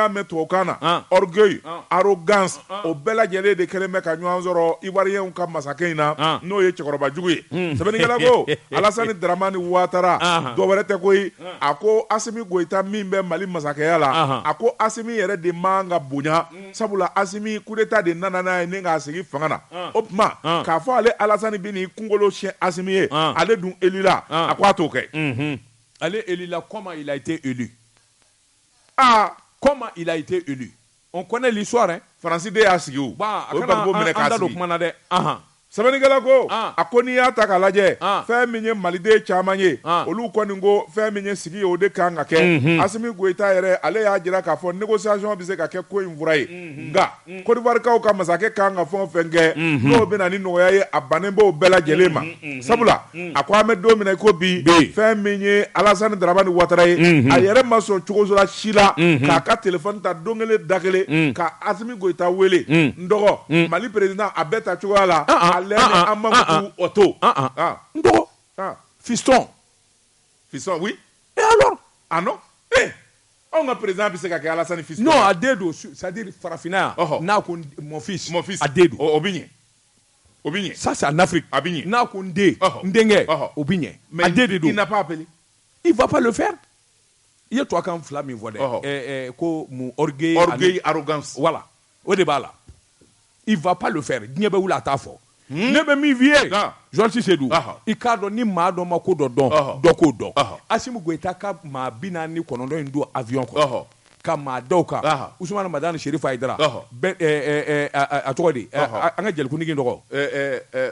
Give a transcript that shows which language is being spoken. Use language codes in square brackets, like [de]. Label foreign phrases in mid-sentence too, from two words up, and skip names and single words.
[bm] y'a mɛn tubabukan na [fr] orgueil arrogance [bm] o bɛɛ lajɛlen de kɛlen bɛ ka ɲɔgɔn sɔrɔ ivoiriyɛnw ka masakɛ in na n'o ye cɛkɔrɔba jugu ye sɛbɛnnikɛla ko Alassane Dramane Ouattara dɔwɛrɛ tɛ koyi a ko Assimi Goïta min bɛ Mali masakɛya la a ko Assimi yɛrɛ de man ka bonya sabula Assimi [fr] coup d'état [bm] de nana n'a ye ni k'a sigi fanga na o tuma k'a fɔ ale Alassane bɛ n'i kunkolo siɲɛ Assimi ye ale dun élu la a ko a t'o kɛ [fr] ale élu la comment il a été élu comment il a été élu on connaît l'histoire hein [bm] Faransi de y'a sigi o o barigo minɛ k'a sigi kuma na dɛ sɛbɛnnikɛla ko a ko n'i y'a ta k'a lajɛ fɛn min ye maliden caman ye olu kɔni ko fɛn min ye sigi o de kan ka kɛ Assimi Goïta yɛrɛ ale y'a jira k'a fɔ négociation bɛ se ka kɛ ko in fura ye nka Côte d'Ivoirekaw ka masakɛ kan ka fɛn o fɛn kɛ n'o bɛ na ni nɔgɔya ye a bannen b'o bɛɛ lajɛlen ma sabula a ko an bɛ don min na i ko bi fɛn min ye Alassane Dramane Ouattara ye a yɛrɛ ma sɔn cogo la si la k'a ka téléphone ta don kelen da kelen ka Assimi Goïta wele n dɔgɔ Mali président a bɛɛ ta cogoya la fiston [fr] oui et alors [bm] non on ka président bɛ se ka kɛ Alassane fiston non a den don [fr] c'est-à-dire [bm] farafinna n'a ko [fr] mon fils [bm] a den don o bɛ ɲɛ [fr] ça c'est en Afrique [bm] a bɛ ɲɛ n'a ko n den n denkɛ o bɛ ɲɛ a den de don [fr] il n'a pas appelé il va pas le faire [bm] i ye tubabukan fila min fɔ dɛ ko mun [fr] orgueil arrogance [bm] voilà o de b'a la [fr] il va pas le faire [bm] diɲɛ bɛ wuli a t'a fɔ ne bɛ min f'i ye Joasi Sedou i k'a dɔn ni maa dɔ ma ko dɔ dɔn dɔ k'o dɔn Assimi Goïta ka maa 49 in don avion kɔnɔ ka maa dɔw kan Ousmane Madani Cherif Aïdara a tɔgɔ di an ka jelikunigi tɔgɔ